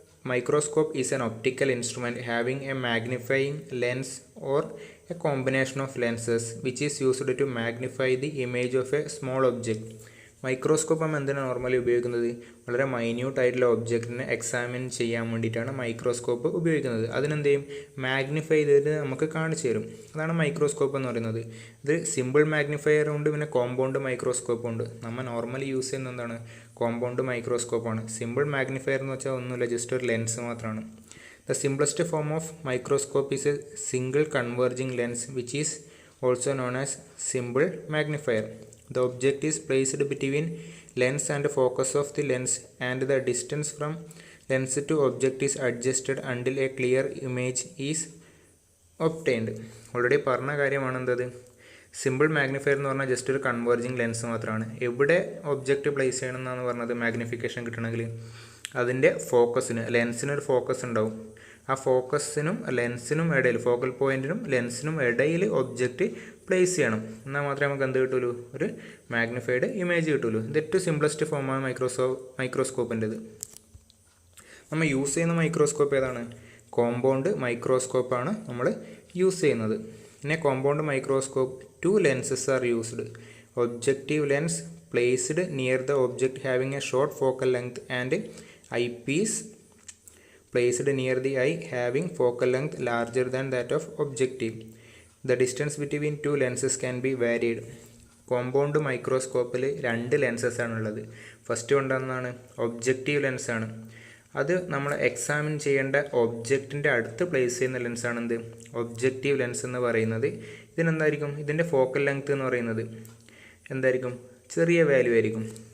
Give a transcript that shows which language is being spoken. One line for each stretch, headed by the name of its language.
English: Microscope is an optical instrument having a magnifying lens or a combination of lenses which is used to magnify the image of a small object.
Malayalam: Microscope നമ്മൾ എന്തിനാണ് normally ഉപയോഗിക്കുന്നത്? വളരെ minute ആയിട്ടുള്ള ഒബ്ജക്റ്റിനെ examine ചെയ്യാൻ വേണ്ടിയിട്ടാണ് microscope ഉപയോഗിക്കുന്നത്. അതിനെന്ത് ചെയ്യും? മാഗ്നിഫൈ ചെയ്തിട്ട് നമുക്ക് കാണിച്ചു തരും. അതാണ് മൈക്രോസ്കോപ്പ് എന്ന് പറയുന്നത്. ഇത് സിമ്പിൾ മാഗ്നിഫയർ ഉണ്ട്, പിന്നെ കോമ്പൗണ്ട് മൈക്രോസ്കോപ്പ് ഉണ്ട്. നമ്മൾ നോർമലി യൂസ് ചെയ്യുന്ന എന്താണ്? കോമ്പൗണ്ട് മൈക്രോസ്കോപ്പാണ്. സിമ്പിൾ മാഗ്നിഫയർ എന്ന് വെച്ചാൽ ഒന്നുമില്ല, ജസ്റ്റ് ഒരു ലെൻസ് മാത്രമാണ്.
English: The simplest form of microscope is a single converging lens which is also known as simple magnifier. The object is placed between lens and focus of the lens and the distance from lens to object is adjusted until a clear image is obtained.
Malayalam: Already പറഞ്ഞ കാര്യമാണ് എന്തത്? Simple magnifier എന്ന് പറഞ്ഞാൽ just ഒരു converging lens മാത്രമാണ്. എവിടെ object place ചെയ്യണം എന്നാണ് പറഞ്ഞത്? മാഗ്നിഫിക്കേഷൻ കിട്ടണമെങ്കിൽ അതിൻ്റെ ഫോക്കസിന്, ലെൻസിനൊരു ഫോക്കസ് ഉണ്ടാവും. ആ ഫോക്കസിനും ലെൻസിനും ഇടയിൽ, ഫോക്കൽ പോയിൻറ്റിനും ലെൻസിനും ഇടയിൽ ഒബ്ജക്റ്റ് പ്ലേസ് ചെയ്യണം. എന്നാൽ മാത്രമേ നമുക്ക് എന്ത് കിട്ടുള്ളൂ, ഒരു മാഗ്നിഫൈഡ് ഇമേജ് കിട്ടുള്ളൂ. ഇത് ഏറ്റവും സിംപ്ലസ്റ്റ് ഫോമാണ് മൈക്രോസ്കോപ്പിൻ്റെത്. നമ്മൾ യൂസ് ചെയ്യുന്ന മൈക്രോസ്കോപ്പ് ഏതാണ്? കോമ്പൗണ്ട് മൈക്രോസ്കോപ്പാണ് നമ്മൾ യൂസ് ചെയ്യുന്നത്. പിന്നെ compound microscope
English: 2 lenses are used. Objective lens placed near the object having a short focal length and eyepiece placed near the eye having focal length larger than that of objective. The distance between 2 lenses can be varied.
Malayalam: Compound മൈക്രോസ്കോപ്പിൽ 2 lenses ആണുള്ളത്. First കൊണ്ടുവന്നതാണ് objective ലെൻസാണ്. അത് നമ്മൾ examine ചെയ്യേണ്ട ഒബ്ജക്റ്റിൻ്റെ അടുത്ത് place ചെയ്യുന്ന ലെൻസാണ് എന്ത്, objective lens എന്ന് പറയുന്നത്. ഇതിനെന്തായിരിക്കും, ഇതിൻ്റെ ഫോക്കൽ ലെങ്ത് എന്ന് പറയുന്നത് എന്തായിരിക്കും, ചെറിയ വാല്യൂ ആയിരിക്കും.